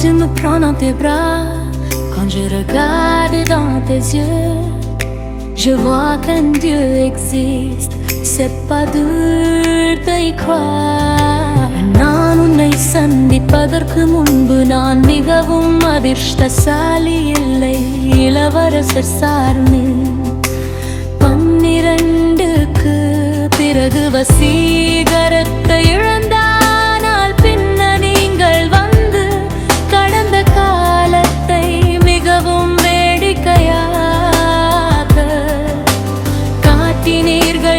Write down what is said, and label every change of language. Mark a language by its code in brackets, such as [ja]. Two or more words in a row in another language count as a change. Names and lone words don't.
[fr] prends dans tes bras. Quand je regarde dans tes yeux, je vois qu'un Dieu existe. C'est pas dur d'y croire. [ta] நான் உன்னை சந்திப்பதற்கு முன்பு நான் மிகவும் அதிர்ஷ்டசாலி இல்லை. இளவரசர் சார்ந்து 12க்கு பிறகு வசீகரத்தை இழந்தானால் பின்ன நீங்கள் வந்து கடந்த காலத்தை மிகவும் வேடிக்கையாக காட்டினீர்கள்.